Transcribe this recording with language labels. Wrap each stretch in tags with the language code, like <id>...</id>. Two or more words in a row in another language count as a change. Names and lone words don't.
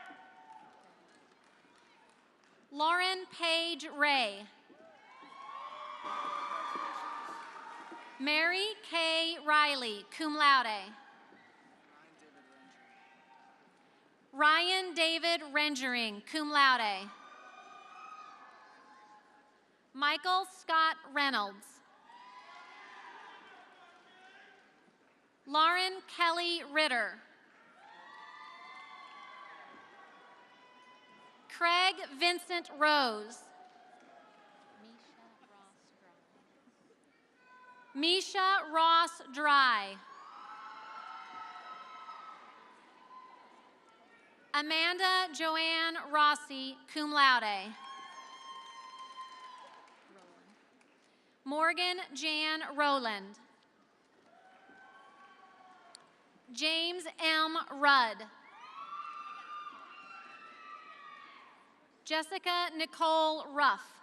<en>Lauren Page Ray. Mary K. Riley,</en> <la>cum laude.</la> <en>Ryan David Rendering,</en> <la>cum laude.</la> <en>Michael Scott Reynolds. Lauren Kelly Ritter. Craig Vincent Rose. Misha Ross Dry. Amanda Joanne Rossi,</en> <la>cum laude.</la> <en>Morgan Jan Rowland. James M. Rudd. Jessica Nicole Ruff.</en>